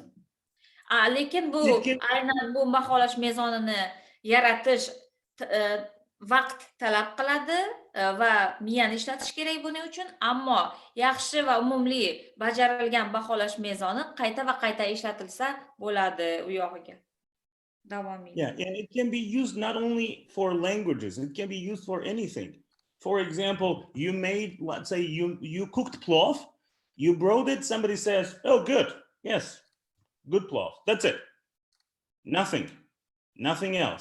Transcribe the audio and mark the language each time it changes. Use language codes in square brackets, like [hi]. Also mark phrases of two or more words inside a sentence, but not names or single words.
[uz] Lekin bu aynan bu baholash mezonini yaratish vaqt talab qiladi va miyani ishlatish kerak buning uchun, ammo yaxshi va umumli bajarilgan baholash mezoni qayta va qayta ishlatilsa bo'ladi u yog'iga. Davomiy. [en] Yeah, and it can be used not only for languages, it can be used for anything. For example, you made, let's say you cooked plov, you brought it, somebody says, oh, good, yes, good plov, that's it. Nothing else.